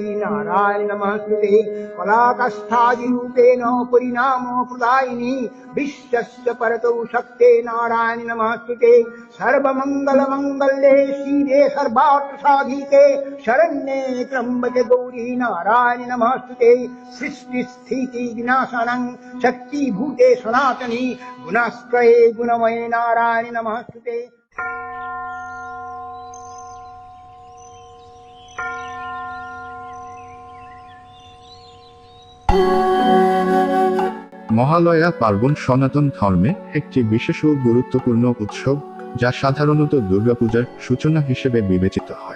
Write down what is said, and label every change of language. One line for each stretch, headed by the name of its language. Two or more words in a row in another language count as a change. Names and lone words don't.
Sanskrit: नारायण नमस्ते कलाकस्थादिरूपेण परिणामप्रदायिनी विश्वस्य परतो शक्ते नारायण नमस्ते सर्वमङ्गलमङ्गल्ये शिवे सर्वार्थसाधिके शरण्ये त्र्यम्बके गौरी नारायण नमस्ते सृष्टिस्थिति विनाशनं शक्तिभूते सनातनी गुणस्त्रये गुणमये नारायण नमस्ते।
Bangla: মহালয়া পার্বণ সনাতন ধর্মে একটি বিশেষ ও গুরুত্বপূর্ণ উৎসব, যা সাধারণত দুর্গাপূজার সূচনা হিসেবে বিবেচিত হয়।